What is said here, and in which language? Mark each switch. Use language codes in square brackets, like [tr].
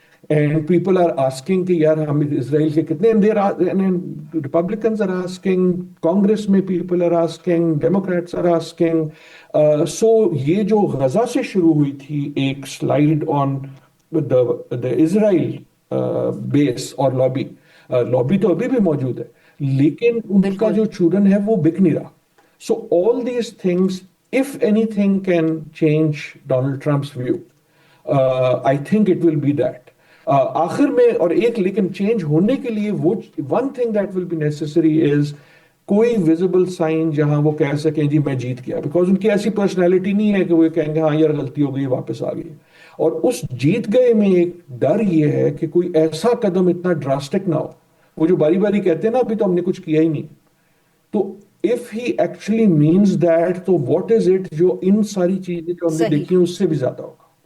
[en] and people are asking [ur] کہ یار ہم اسرائیل کے کتنے, [en] Republicans are asking, Congress میں people are asking, Democrats are asking. [ur] سو یہ جو غزہ سے شروع ہوئی تھی ایک سلائیڈ آن the اسرائیل بیس اور لابی تو ابھی بھی موجود ہے, لیکن ان کا جو چورن ہے وہ بک نہیں رہا. [en] So all these things, if anything can change Donald Trump's view, I think it will be that. [ur] آخر میں اور ایک لیکن چینج ہونے کے لیے وہ [en] one thing that will be necessary is [ur] کوئی ویزیبل سائن جہاں وہ کہہ سکیں جی میں جیت گیا, بیکاز ان کی ایسی پرسنالٹی نہیں ہے کہ وہ کہیں گے ہاں یار غلطی ہو گئی واپس آ گئی. اور اس جیت گئے میں ایک ڈر یہ ہے کہ کوئی ایسا قدم اتنا ڈراسٹک نہ ہو, وہ جو باری باری کہتے ہیں نا ابھی تو ہم نے کچھ کیا ہی نہیں, تو [en] if he actually means that, [ur] تو [en] what is it [ur] جو ان ساری چیزیں جو ہم نے دیکھی ہیں اس سے بھی زیادہ ہوگا.